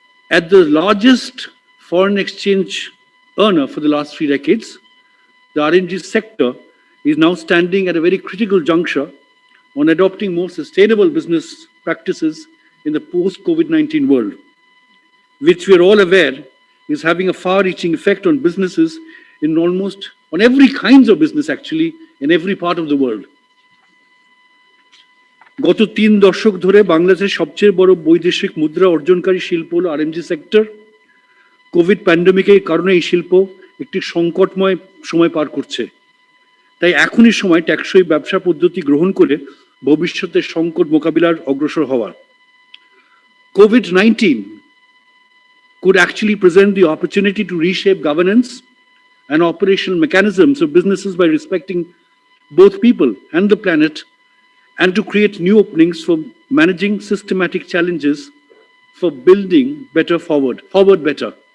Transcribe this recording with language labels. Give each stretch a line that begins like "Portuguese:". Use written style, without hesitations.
English: At the largest foreign exchange earner for the last 3 decades, the RNG sector is now standing at a very critical juncture on adopting more sustainable business practices in the post-COVID-19 world, which we are all aware is having a far-reaching effect on businesses on every kinds of business actually, in every part of the world.
Bangla: গত 3 দশক ধরে বাংলাদেশের সবচেয়ে বড় বৈদেশিক মুদ্রা অর্জনকারী শিল্প হলো আরএমজি সেক্টর। কোভিড প্যান্ডেমিকের কারণে এই শিল্প একটি সংকটময় সময় পার করছে। তাই এখনই সময় টেকসই ব্যবসা পদ্ধতি গ্রহণ করে ভবিষ্যতের সংকট মোকাবিলার অগ্রসর হওয়ার।
English: COVID-19 could actually present the opportunity to reshape governance and operational mechanisms of businesses by respecting both people and the planet, and to create new openings for managing systematic challenges for building better forward better.